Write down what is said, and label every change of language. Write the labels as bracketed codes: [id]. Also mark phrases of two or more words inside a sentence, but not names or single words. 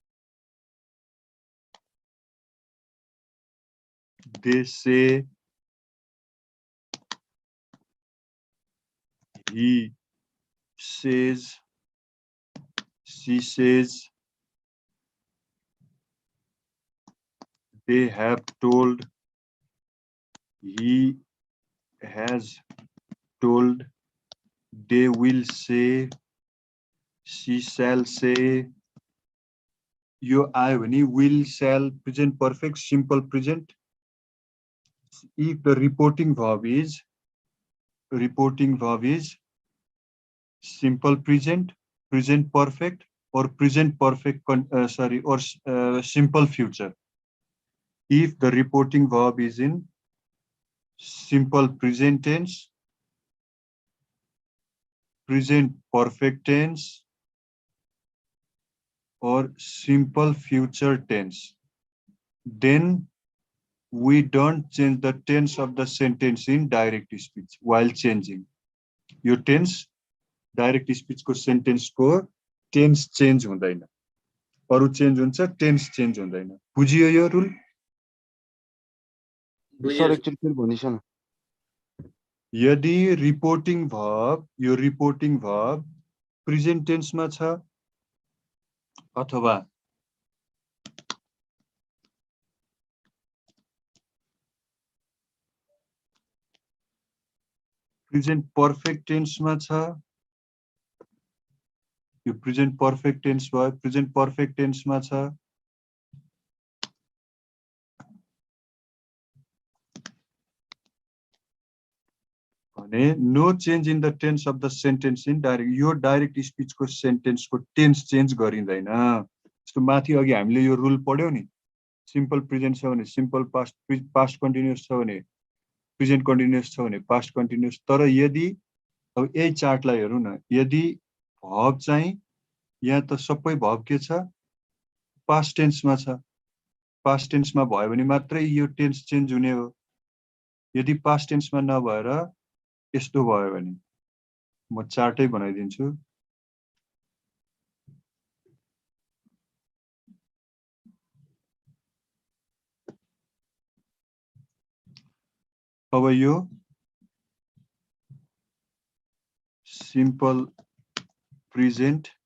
[en] they say, he says, she says, they have told, he has told, they will say, she shall say. [ne] यो आयो भने [en] will, shall, present perfect, simple present. If the reporting verb is simple present, present perfect, or present perfect, simple future. If the reporting verb is in simple present tense, present perfect tense, or simple future tense, then we don't change the tense of the sentence in direct speech while changing. Your tense, direct speech [ne] को sentence को [en] tense change [ne] हुँदैन. अरु change हुन्छ, [en] tense change [ne] हुँदैन. बुझियो यो rule? सर एकचोटि फेरि भनिदिनुहोस् न. यदि [en] reporting verb, [ne] यो [en] reporting verb present tense [ne] मा छ अथवा [en] present perfect tense [ne] मा छ, यो [en] present perfect tense [ne] भयो, [en] present perfect tense [ne] मा छ, भने [en] no change in the tense of the sentence in direct. [ne] यो [en] direct speech [ne] को sentence को [en] tense change [ne] गरिँदैन. जस्तो माथि अघि हामीले यो rule पढ्यौ नि, [en] simple present [ne] छ भने [en] simple past, past continuous [ne] छ भने [en] present continuous [ne] छ भने [en] past continuous. [ne] तर यदि अब यही चार्टलाई हेरौँ न, यदि verb चाहिँ यहाँ त सबै verb के छ, [en] past tense [ne] मा छ, [en] past tense [ne] मा भयो भने मात्रै यो [en] tense change [ne] हुने हो. यदि [en] past tense [ne] मा नभएर यस्तो भयो भने म चार्टै बनाइदिन्छु. अब यो [en] simple present,